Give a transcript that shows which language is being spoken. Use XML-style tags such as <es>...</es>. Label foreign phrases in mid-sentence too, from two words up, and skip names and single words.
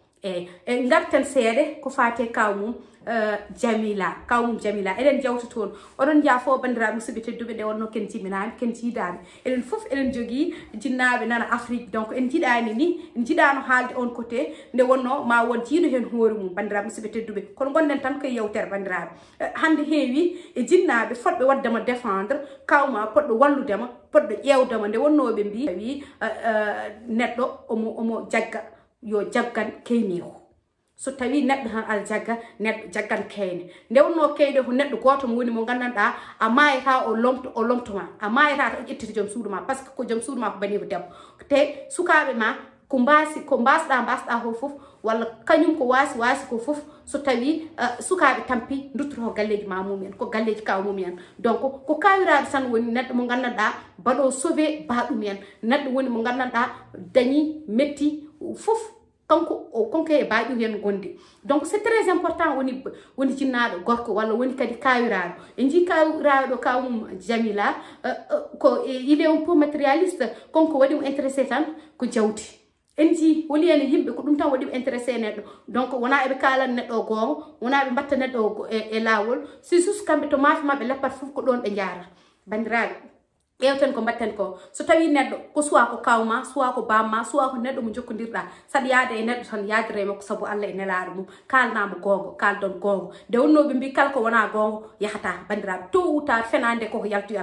<ff>e garten seeɗe ko fate kawmum Jamila eɗen jawta toon oɗon jaafo bandiraɓe musidɓe tedduɓe nde wonno ken jiminani ken jiidani eɗen foof eɗen jogui jinnaɓe nana Afrique donc en jiiɗani ni en jiiɗano haalde</ff> <fr>on côté</fr> <ff>nde wonno ma won jiiɗo hen hoore mum bandiraɓe musidɓe tedduɓe kono gonɗen tan koye yewtere bandiraɓe hande heewi e jinnaɓe fotɓe waddema défendre kawma poɗɗo walludema poɗɗo ƴewdema nde wonnoɓe mbi wi neɗɗo omo jagga yo jaggan keyniko so tawi neɗɗo tan ala jagga neɗɗo jaggan keyne nde wonno keyde ko neɗɗo goto mo woni mo gandanɗa a mayata o lomtoma a mayata to ƴettita joom suudu ma</ff> <fr>par ce que</fr> <ff>ko joom suudu ma ko baniiko debbo te sukaɓe ma ko mbasɗa ko foof walla kañum ko wasi ko foof so tawi sukaɓe tampi duttoto galleji ma mumen ko galleji kaw mumen donc ko kawiraɓe tan woni neɗɗo mo gandanɗa baɗo sauvé baɗumen neɗɗo woni mo gandanɗa dañi metti foof konko e baƴu hen gondi donc</ff> <fr>c'est très important</fr> <ff>woni jinnaɗo gorko walla woni kadi kawiraɗo en jii kawiraɗo kawmum Jamila ko</ff> <fr>il est un peu matérialiste</fr> <ff>konko waɗimo intéressé tan ko jawdi en jii woni ene yimɓe ko ɗum tan waɗimo intéressé neɗɗo donc wona eɓe kalan neɗɗo gonga wona ɓe mbatta neɗɗo e lawol</ff> <fr>c'est juste</fr> <ff>kamɓe to maafe mabɓe leppat foof ko ɗon ɓe jaara bandiraɓe ƴewten ko mbatten ko so tawi neɗɗo ko soit ko kawma soit ko bamma soit ko neɗɗo mo jokkodirɗa saɗa yaada e neɗɗo tan yaadire makko saabu Allah e nelaɗo mum kalnamo gongo kaldon gongo nde wonnoɓe mbi kala ko wona gongo yahata bandiraɓe to wuta fenande koko yaltoyata</ff>